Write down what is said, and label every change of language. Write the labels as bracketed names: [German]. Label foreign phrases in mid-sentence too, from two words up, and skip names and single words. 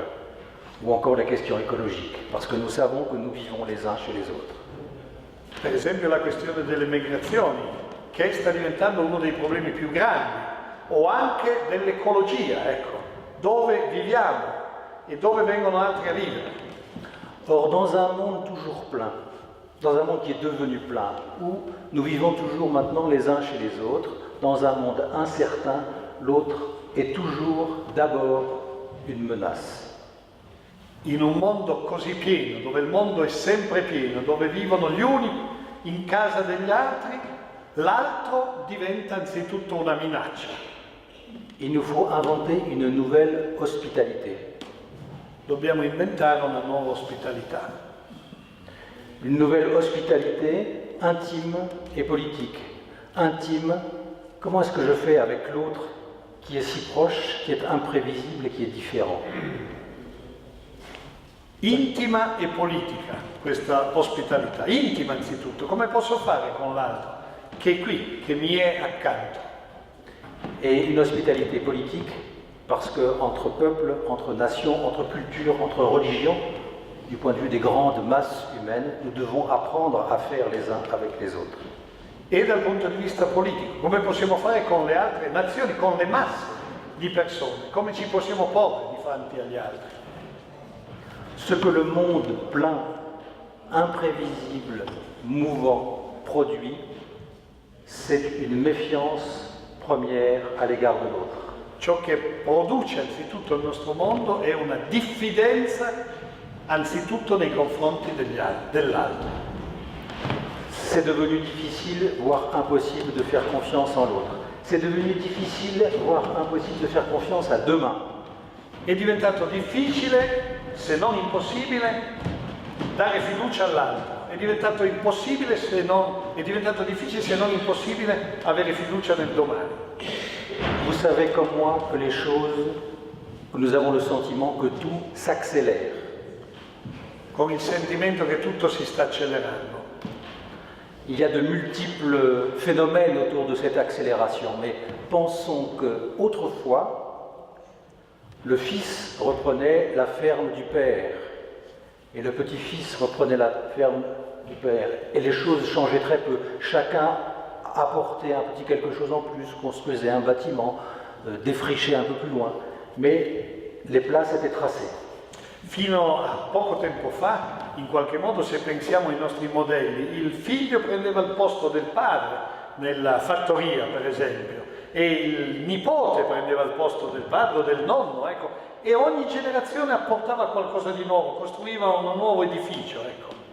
[French] Ou encore la question écologique, parce que nous savons que nous vivons les uns chez les autres. [Italian] Per esempio la questione delle migrazioni, che sta diventando uno dei problemi più grandi, o anche dell'ecologia, ecco, dove viviamo e dove vengono altri a vivere. [French] Or, dans un monde toujours plein, dans un monde qui est devenu plein, où nous vivons toujours maintenant les uns chez les autres, dans un monde incertain, l'autre est toujours d'abord une menace. [Italian] In un mondo così pieno, dove il mondo è sempre pieno, dove vivono gli uni in casa degli altri, l'altro diventa anzitutto una minaccia. [French] Il nous faut inventer une nouvelle hospitalité. [Italian] Dobbiamo inventare una nuova ospitalità. [French] Une nouvelle hospitalité intime et politique. Intime, comment est-ce que je fais avec l'autre qui est si proche, qui est imprévisible et qui est différent? [Italian] Intima e politica, questa ospitalità. Intima anzitutto, come posso fare con l'altro che è qui, che mi è accanto? [French] Et une hospitalité politique, parce que entre peuples, entre nations, entre cultures, entre religions, du point de vue des grandes masses humaines, nous devons apprendre à faire les uns avec les autres. [Italian] E dal punto di vista politico, come possiamo fare con le altre nazioni, con le masse di persone, come ci possiamo porre di fronte agli altri? [French] Ce que le monde plein, imprévisible, mouvant, produit, c'est une méfiance première à l'égard de l'autre. [Italian] Ciò che produce anzitutto il nostro mondo è una diffidenza anzitutto nei confronti dell'altro. [French] C'est devenu difficile, voire impossible de faire confiance en l'autre. C'est devenu difficile, voire impossible de faire confiance à deux mains. [Italian] È diventato difficile, se non impossibile, dare fiducia all'altro. È diventato difficile se non impossibile avere fiducia nel domani. [French] Vous savez comme moi que les choses, que nous avons le sentiment que tout s'accélère. [Italian] Con il sentimento che tutto si sta accelerando. [French] Il y a de multiples phénomènes autour de cette accélération, mais pensons que autrefois, le fils reprenait la ferme du père et le petit-fils reprenait la ferme du père. Et les choses changeaient très peu. Chacun apportait un petit quelque chose en plus, construisait un bâtiment, défrichait un peu plus loin. Mais les places étaient tracées. [Italian] Fino a poco tempo fa, in qualche modo, se pensiamo ai nostri modelli, il figlio prendeva il posto del padre nella fattoria, per esempio, e il nipote prendeva il posto del padre o del nonno, ecco, e ogni generazione apportava qualcosa di nuovo, costruiva un nuovo edificio, ecco.